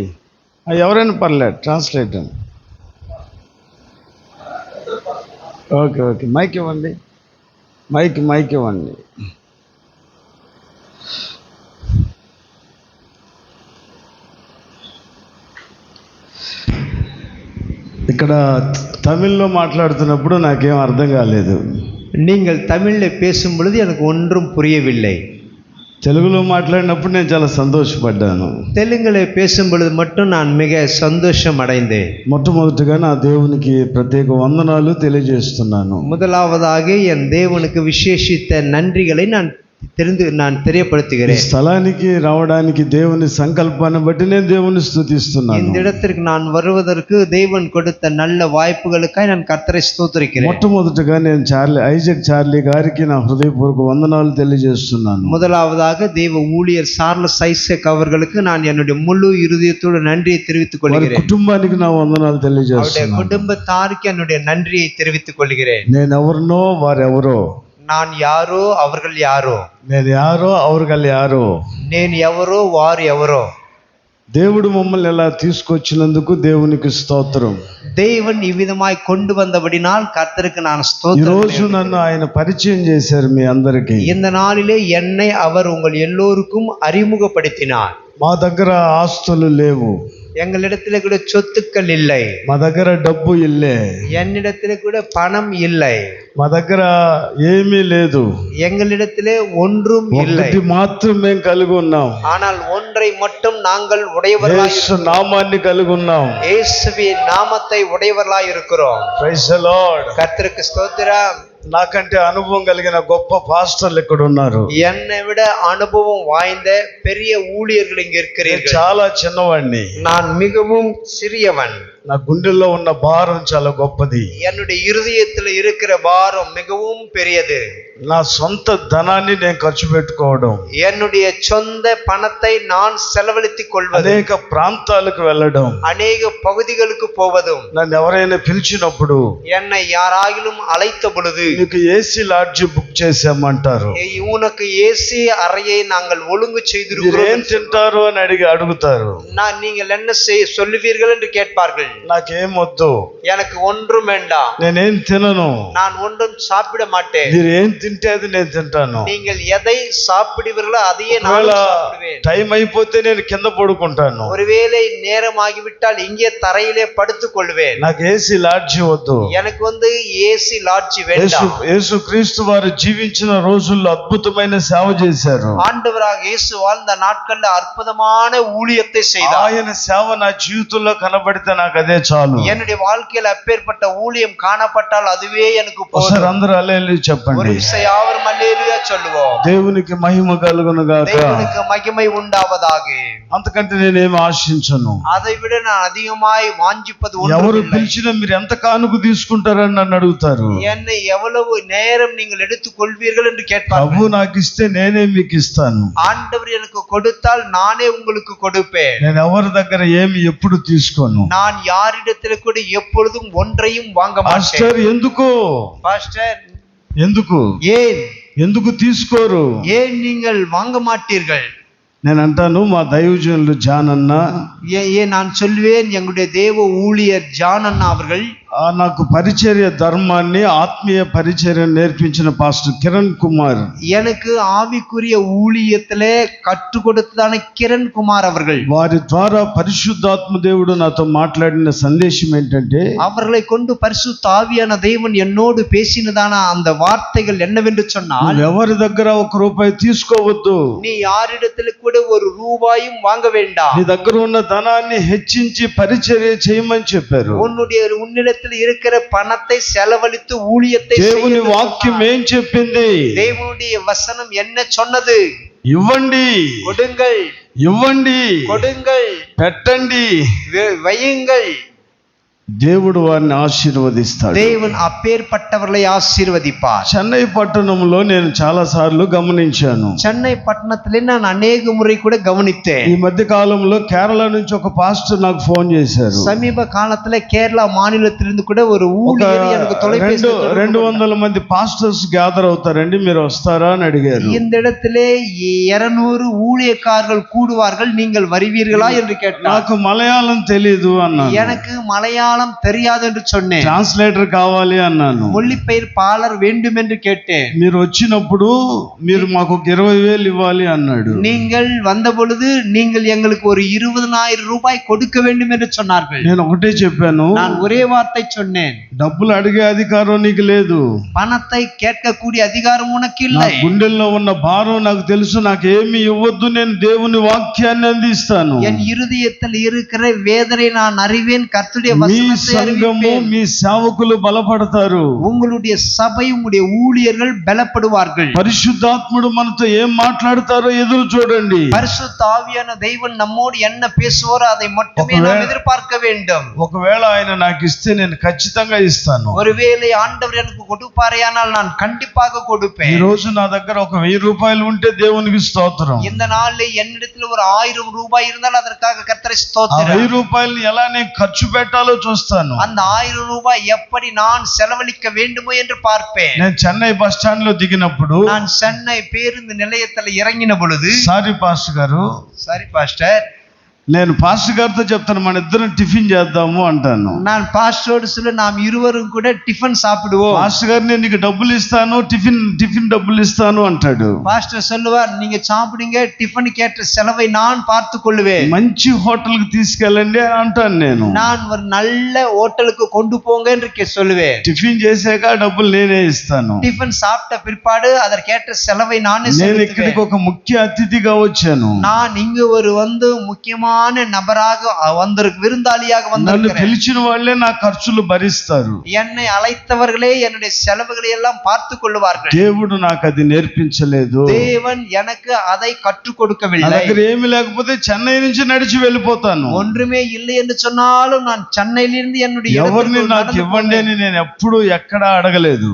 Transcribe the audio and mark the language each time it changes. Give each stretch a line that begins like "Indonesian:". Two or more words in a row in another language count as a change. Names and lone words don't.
Telugu: ఎవరైనా పర్లేదు, ట్రాన్స్లేటర్.
English: okay okay,
Telugu: మైక్ ఇవ్వండి, మైక్ ఇవ్వండి. ఇక్కడ తమిళ్లో మాట్లాడుతున్నప్పుడు నాకేం అర్థం కాలేదు.
Tamil: நீங்கள் தமிழில் பேசும் பொழுது எனக்கு ஒன்றும் புரியவில்லை.
Telugu: తెలుగులో మాట్లాడినప్పుడు నేను చాలా సంతోషపడ్డాను.
Tamil: தெலுங்குல பேசும் பொழுது மட்டும் நான் மிக சந்தோஷம் அடைந்தேன்.
Telugu: మొట్టమొదటిగా నా దేవునికి ప్రత్యేక వందనాలు తెలియజేస్తున్నాను.
Tamil: முதலாவதாக என் தேவனுக்கு விசேஷித்த நன்றிகளை நான் தெரியப்படுத்துகிறேன்.
Telugu: స్థలానికి రావడానికి దేవుని సంకల్పాన్ని బట్టి నేను దేవుని స్తుతిస్తున్నాను.
Tamil: இந்த இடத்திற்கு நான் வருவதற்கு தேவன் கொடுத்த நல்ல வாய்ப்புகளுக்காக நான் கர்த்தரை ஸ்தோத்திரிக்கிறேன்.
Telugu: మొట్టమొదటిగా నేను ఐజాక్ చార్లీ గారికి నా హృదయపూర్వక వందనాలు తెలియజేస్తున్నాను.
Tamil: முதலாவதாக தேவ ஊழியர் சார்லஸ் ஐசக் அவர்களுக்கு நான் என்னுடைய முழு இருதயத்தோடு நன்றியை தெரிவித்துக் கொள்கிறேன்.
Telugu: కుటుంబానికి నా వందనాలు తెలియజేస్తున్నాను.
Tamil: குடும்பத்தாருக்கு என்னுடைய நன்றியை தெரிவித்துக் கொள்கிறேன்.
Telugu: నేను ఎవరినో వారెవరో,
Tamil: நான் யாரோ அவர்கள் யாரோ, నేను யாரோ அவர்கள் யாரோ,
Telugu: నేను ఎవరో వారు ఎవరో. దేవుడు మమ్మల్ని ఎలా తీసుకొచ్చినందుకు దేవునికి స్తోత్రం.
Tamil: தேவன் இவ்விதமாய் கொண்டு வந்தபடினால் கர்த்தருக்கு நான்
Telugu: ఈ
Tamil: ஸ்தோத்திரம்.
Telugu: రోజు నన్ను ఆయన పరిచయం చేశారు మీ అందరికీ.
Tamil: இந்த நாளிலே என்னை அவர் உங்கள் எல்லோருக்கும் அறிமுகப்படுத்தினார்.
Telugu: మా దగ్గర ఆస్తులు లేవు,
Tamil: எங்களிடத்துல கூட சொத்துக்கள் இல்லை,
Telugu: మా దగ్గర డబ్బు ఇల్లే,
Tamil: என்னிடத்துல கூட பணம் இல்லை,
Telugu: మా దగ్గర ఏమీ లేదు,
Tamil: எங்களிடத்திலே ஒன்றும் இல்லை.
Telugu: ఒకటి మాత్రమే కలిగి ఉన్నాం.
Tamil: ஆனால் ஒன்றை மட்டும் நாங்கள் உடையவர்களாய்
Telugu: యేసు నామాన్ని కలిగి ఉన్నాం.
Tamil: இயேசுவின் நாமத்தை உடையவர்களாய் இருக்கிறோம்.
English: Praise the Lord.
Tamil: கர்த்தருக்கு ஸ்தோத்திரம்.
Telugu: నాకంటే అనుభవం కలిగిన గొప్ప పాస్టర్లు ఇక్కడ ఉన్నారు.
Tamil: என்னை விட அனுபவம் வாய்ந்த பெரிய ஊழியர்கள் இங்க இருக்கிறீர்கள்.
Telugu: చాలా చిన్నవాడిని,
Tamil: நான் மிகவும் சிறியவன்.
Telugu: నా గుండెల్లో ఉన్న భారం చాలా గొప్పది.
Tamil: என்னுடைய இருதயத்தில் இருக்கிற பாரம் மிகவும் பெரியது.
Telugu: నా సొంత ధనాన్ని నేను ఖర్చు పెట్టుకోవడం,
Tamil: என்னுடைய சொந்த பணத்தை நான் செலவழித்துக் கொள்வது,
Telugu: అనేక ప్రాంతాలకు వెళ్ళడం,
Tamil: அநேக பகுதிகளுக்கு போவதும்,
Telugu: నన్ను ఎవరైనా పిలిచినప్పుడు
Tamil: என்னை யாராகிலும் அழைத்த பொழுது
Telugu: నీకు
English: AC lodge
Telugu: బుక్ చేసామంటారు.
Tamil: உனக்கு ஏசி அறையை நாங்கள் ஒழுங்கு
Telugu: మీరు ఏం
Tamil: செய்திருக்கிறோம்,
Telugu: తింటారు అని అడుగుతారు.
Tamil: நீங்கள் என்ன சொல்லுவீர்கள் என்று கேட்பார்கள்.
Telugu: నాకేం వద్దు,
Tamil: எனக்கு ஒன்றும் வேண்டாம்,
Telugu: నేనేం తినను,
Tamil: நான் ஒன்றும் சாப்பிட மாட்டேன்.
Telugu: మీరు ఏం తింటే అది నేను తింటాను.
Tamil: நீங்கள் எதை சாப்பிடுவீர்களோ அதையே நான் சாப்பிடுவேன்.
Telugu: టైం అయిపోతే నేను కింద పడుకుంటాను.
Tamil: ஒருவேளை நேரம் ஆகிவிட்டால் இங்கே தரையிலே படுத்துக் கொள்வேன்.
Telugu: నాకు
English: AC lodge
Telugu: వద్దు.
Tamil: எனக்கு
English: AC lodge
Tamil: வேண்டாம்.
Telugu: యేసు క్రీస్తు వారు జీవించిన రోజుల్లో అద్భుతమైన సేవ చేశారు.
Tamil: ஆண்டவராக இயேசு வாழ்ந்த நாட்கள்ல அற்புதமான ஊழியத்தை செய்தார்.
Telugu: ఆయన సేవ నా జీవితంలో కనబడితే నాకు అదే చాలు.
Tamil: என்னுடைய வாழ்க்கையில் அப்பேற்பட்ட ஊழியம் காணப்பட்டால் அதுவே எனக்கு போதும்.
Telugu: ఒకసారి అందరూ హల్లెలూయా చెప్పండి.
Tamil: ஒரு யாவரும் அல்லேலூயா சொல்லுவோம்.
Telugu: దేవునికి మహిమ కలుగును గాక.
Tamil: தேவனுக்கு மகிமை உண்டாவதாக.
Telugu: అంతకంటే నేనేమి ఆశించను.
Tamil: அதை விட நான் அதிகமாய் வாஞ்சிப்பது
Telugu: ఎవరు
Tamil: ஒன்றுமில்லை.
Telugu: పిలిచినా మీరు ఎంత కానుక తీసుకుంటారని నన్ను అడుగుతారు.
Tamil: என்னை எவ்வளவு நேரம் நீங்கள் எடுத்துக் கொள்வீர்கள் என்று கேட்பார்கள்.
Telugu: ప్రభు నాకు ఇస్తే నేనే మీకు ఇస్తాను.
Tamil: ஆண்டவர் எனக்கு கொடுத்தால் நானே உங்களுக்கு கொடுப்பேன்.
Telugu: నేను ఎవరి దగ్గర ఏమి ఎప్పుడు తీసుకోను.
Tamil: நான் யாரிடத்தில் கூட எப்பொழுதும் ஒன்றையும் வாங்க மாட்டேன்.
Telugu: పాస్టర్ ఎందుకు?
Tamil: பாஸ்டர்
Telugu: ఎందుకు
Tamil: ஏன்
Telugu: ఎందుకు తీసుకోరు?
Tamil: ஏன் நீங்கள் வாங்க மாட்டீர்கள்?
Telugu: నేను అంటాను మా దైవజనులు జాన్ అన్న
Tamil: நான் சொல்வேன் எங்களுடைய தேவ ஊழியர் ஜான் அண்ணா அவர்கள்
Telugu: నాకు పరిచర్య ధర్మాన్ని ఆత్మీయ పరిచర్య నేర్పించిన పాస్టర్ కిరణ్ కుమార్
Tamil: எனக்கு ஆவிக்குரிய ஊழியத்திலே கற்றுக் கொடுத்ததான கிரண் குமார் அவர்கள்
Telugu: వారి ద్వారా పరిశుద్ధాత్మ దేవుడు నాతో మాట్లాడిన సందేశం ఏంటంటే
Tamil: அவர்களை கொண்டு பரிசுத்த ஆவியான தேவன் என்னோடு பேசினதான அந்த வார்த்தைகள் என்னவென்று சொன்னால்
Telugu: ఎవరి దగ్గర ఒక రూపాయి తీసుకోవద్దు
Tamil: நீ யாரிடத்தில் கூட ஒரு ரூபாயும் வாங்க வேண்டாம்
Telugu: నీ దగ్గర ఉన్న ధనాన్ని హెచ్చించి పరిచర్య చేయమని చెప్పారు
Tamil: உன்னிடத்தில் இருக்கிற பணத்தை செலவழித்து ஊழியத்தை
Telugu: దేవుని వాక్యం ఏం చెప్పింది
Tamil: தேவனுடைய வசனம் என்ன சொன்னது
Telugu: ఇవ్వండి
Tamil: கொடுங்கள்
Telugu: ఇవ్వండి
Tamil: கொடுங்கள்
Telugu: పెట్టండి
Tamil: வையுங்கள்
Telugu: దేవుడు వారిని ఆశీర్వదిస్తాడు
Tamil: தேவன் அப்பேற்பட்டவர்களை ஆசீர்வதிப்பார்
Telugu: చెన్నై పట్టణంలో నేను చాలా సార్లు గమనించాను
Tamil: சென்னை பட்டணத்திலே நான் அநேக முறை கூட கவனித்தேன்
Telugu: ఈ మధ్య కాలంలో కేరళ నుంచి ఒక పాస్టర్ నాకు ఫోన్ చేశారు
Tamil: சமீப காலத்துல கேரளா மாநிலத்திலிருந்து கூட ஒரு ஊழியர் எனக்கு தொலைபேசி
Telugu: 200 మంది
English: pastors gather
Telugu: అవుతారండి మీరు వస్తారా అని అడిగారు
Tamil: இந்த இடத்திலே 200 ஊழியக்காரர்கள் கூடுவார்கள் நீங்கள் வருவீர்களா என்று கேட்டார்
Telugu: నాకు మలయాళం తెలియదు అన్నాను
Tamil: எனக்கு మలయాళం தெரியாது என்று சொன்னேன்
Telugu: ట్రాన్స్లేటర్ కావాలి అన్నాను
Tamil: மொழிபெயர்ப்பாளர் வேண்டும் என்று கேட்டேன்
Telugu: మీరు వచ్చినప్పుడు మీరు మాకు 20,000 ఇవ్వాలి అన్నాడు
Tamil: நீங்கள் வந்த பொழுது நீங்கள் எங்களுக்கு ஒரு 20,000 ரூபாய் கொடுக்க வேண்டும் என்று சொன்னார்கள்
Telugu: నేను ఒకటే చెప్పాను
Tamil: நான் ஒரே வார்த்தை சொன்னேன்
Telugu: డబ్బులు అడిగే అధికారం నీకు లేదు
Tamil: பணத்தை கேட்கக்கூடிய அதிகாரம் உனக்கு இல்லை
Telugu: గుండెల్లో ఉన్న భారం నాకు తెలుసు నాకు ఏమీ ఇవ్వద్దు నేను దేవుని వాక్యాన్ని అందిస్తాను
Tamil: என் இருதயத்தில் இருக்கிற வேதனை நான் அறிவேன் கர்த்தருடைய
Telugu: మీ సంఘము మీ సేవకులు బలపడతారు
Tamil: உங்களுடைய சபை உங்களுடைய ஊழியர்கள் பலப்படுவார்கள்
Telugu: పరిశుద్ధాత్ముడు మనతో ఏం మాట్లాడతారో ఎదురు చూడండి
Tamil: பரிசுத்த ஆவியான தேவன் நம்மோடு என்ன பேசுவாரோ அதை மட்டுமே நாம் எதிர்பார்க்க வேண்டும்
Telugu: ఒకవేళ ఆయన నాకు ఇస్తే నేను ఖచ్చితంగా ఇస్తాను
Tamil: ஒருவேளை ஆண்டவர் எனக்கு கொடுப்பாரேயானால் நான் கண்டிப்பாக கொடுப்பேன்
Telugu: ఈ రోజు నా దగ్గర ఒక 1000 రూపాయలు ఉంటే దేవునికి స్తోత్రం
Tamil: இந்த நாளில் என்னிடத்தில் ஒரு 1000 ரூபாய் இருந்தால் அதற்காக கர்த்தரை ஸ்தோத்திரம்
Telugu: 1000 రూపాయలు ఎలా నేను ఖర్చు పెట్టాలో చూస్తాను
Tamil: அந்த 1000 ரூபாய் எப்படி நான் செலவழிக்க வேண்டுமோ என்று பார்ப்பேன்
Telugu: నేను చెన్నై
English: bus stand
Telugu: లో దిగినప్పుడు
Tamil: நான் சென்னை பேருந்து நிலையத்தில் இறங்கின பொழுது
English: sorry pastor
Telugu: గారు
Tamil: சரி பாஸ்டர்
Telugu: నేను పాస్టర్ గారితో చెప్తాను మన ఇద్దరం టిఫిన్ చేద్దాము అంటాను
Tamil: நான் பாஸ்டரோடு சொல்ல நாம் இருவரும் கூட டிஃபன் சாப்பிடுவோம்
Telugu: పాస్టర్ గారు నేను నీకు డబ్బులు ఇస్తాను టిఫిన్ డబ్బులు ఇస్తాను అంటాడు
Tamil: பாஸ்டர் சொல்லுவார் நீங்க சாப்பிடுங்க டிஃபன் கேட்ட செலவை நான் பார்த்து கொள்வேன்
Telugu: మంచి హోటల్ కి తీసుకెళ్ళండి అంటాను నేను
Tamil: நான் ஒரு நல்ல ஹோட்டலுக்கு கொண்டு போங்க என்று சொல்லுவேன்
Telugu: టిఫిన్ చేశాక డబ్బులు నేనే ఇస్తాను
Tamil: டிஃபன் சாப்பிட்ட பிற்பாடு அதற்கேற்ற செலவை நானே
Telugu: నేను ఇక్కడికి ఒక ముఖ్య అతిథిగా వచ్చాను
Tamil: நான் இங்கு ஒரு முக்கியமான நபராக விருந்தாளியாக
Telugu: నన్ను
Tamil: வந்திருக்கிறேன்
Telugu: పిలిచిన వాళ్ళే నా ఖర్చులు భరిస్తారు
Tamil: என்னை அழைத்தவர்களே என்னுடைய செலவுகளை எல்லாம் பார்த்து கொள்வார்கள்
Telugu: దేవుడు నాకు అది నేర్పించలేదు
Tamil: தேவன் எனக்கு அதை கற்றுக்
Telugu: నా
Tamil: கொடுக்கவில்லை
Telugu: దగ్గర ఏమీ లేకపోతే చెన్నై నుంచి నడిచి వెళ్ళిపోతాను
Tamil: ஒன்றுமே இல்லை என்று சொன்னாலும் நான் சென்னையிலிருந்து என்னுடைய
Telugu: ఎవరిని
Tamil: இடத்திற்கு
Telugu: నాకు
Tamil: நடந்து
Telugu: ఇవ్వండి అని నేను ఎప్పుడు ఎక్కడా అడగలేదు